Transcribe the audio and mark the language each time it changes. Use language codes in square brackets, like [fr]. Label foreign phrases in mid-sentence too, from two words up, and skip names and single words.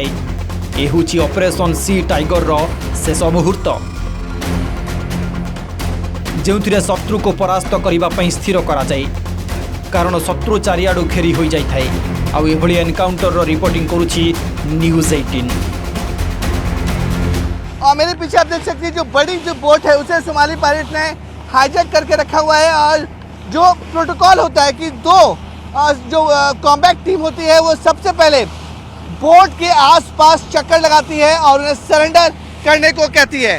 [or] ଏ ହେଉଛି ଅପରେସନ୍ ସି ଟାଇଗରର ଶେଷ ମୁହୂର୍ତ୍ତ, ଯେଉଁଥିରେ ଶତ୍ରୁକୁ ପରାସ୍ତ କରିବା ପାଇଁ ସ୍ଥିର କରାଯାଏ। କାରଣ ଶତ୍ରୁ ଚାରିଆଡ଼ୁ ଘେରି ହୋଇଯାଇଥାଏ। ଆଉ ଏଭଳି ଏନକାଉଣ୍ଟରର ରିପୋର୍ଟିଂ କରୁଛି ନ୍ୟୁଜ୍ 18। [hi] और मेरे पीछे आप देख सकते हैं जो बड़ी जो बोट है उसे सोमाली पायलट ने हाईजैक करके रखा हुआ है। और जो प्रोटोकॉल होता है कि दो जो [en] combat team [hi] होती है वो सबसे पहले बोट के आसपास चक्कर लगाती है और उन्हें सरेंडर करने को कहती है।